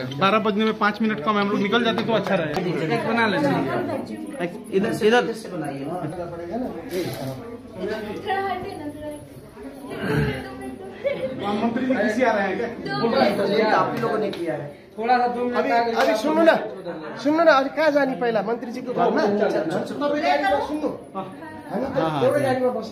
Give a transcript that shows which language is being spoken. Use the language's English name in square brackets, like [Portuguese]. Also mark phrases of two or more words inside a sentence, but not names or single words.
[Hindi] 12 बजने में 5 मिनट कम हम लोग निकल जाते तो अच्छा रहेगा। एक बना लेते इधर से बनाइए ना। मंत्री जी किसी आ रहे हैं क्या? आप ही लोगों ने किया है। थोड़ा सा 2 मिनट [Nepali] अभी सुन्नु न अलिक कहाँ जाने पहिला मन्त्रीजीको घरमा? सुन्नु हामी त एउटै गाडीमा बस्नु।